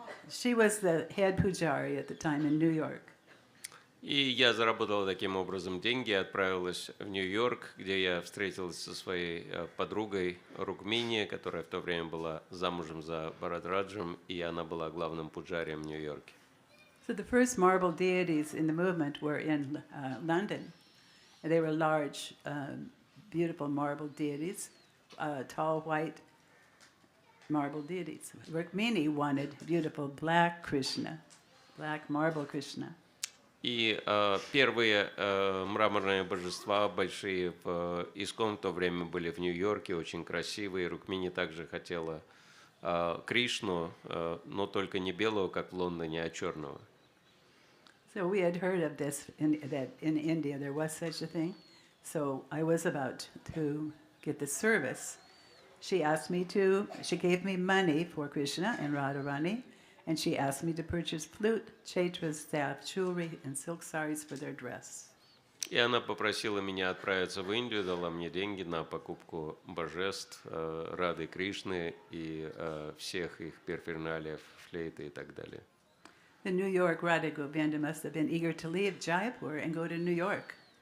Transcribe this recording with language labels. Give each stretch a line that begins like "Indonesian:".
English: She was the head pujari at the time in New York.
Russian: И я заработала таким образом деньги, отправилась в Нью-Йорк, где я встретилась со своей подругой Рукмини, которая в то время была замужем за Бхарадраджем, и она была главным пуджарием в Нью-Йорке.
English: So the first marble deities in the movement were in London. They were large, beautiful marble deities, tall white marble deities. Rukmini wanted beautiful black Krishna, black marble Krishna.
Russian: И первые мраморные божества большие в Искон в то время были в Нью-Йорке, очень красивые. Рукмини также хотела Кришну, но только не белого, как в Лондоне, а черного.
English: So we had heard of this, that in India there was such a thing. So I was about to get the service. She gave me money for Krishna and Radharani. And she asked me to purchase flute, chaitra, staff, jewelry, and silk saris for their dress.
Russian: И она попросила меня отправиться в Индию, дала мне деньги на покупку божеств, Рады Кришны и всех их перферналиев, флейты и так далее.
English: The New York Radha Govinda must have been eager to leave Jaipur and go to New York.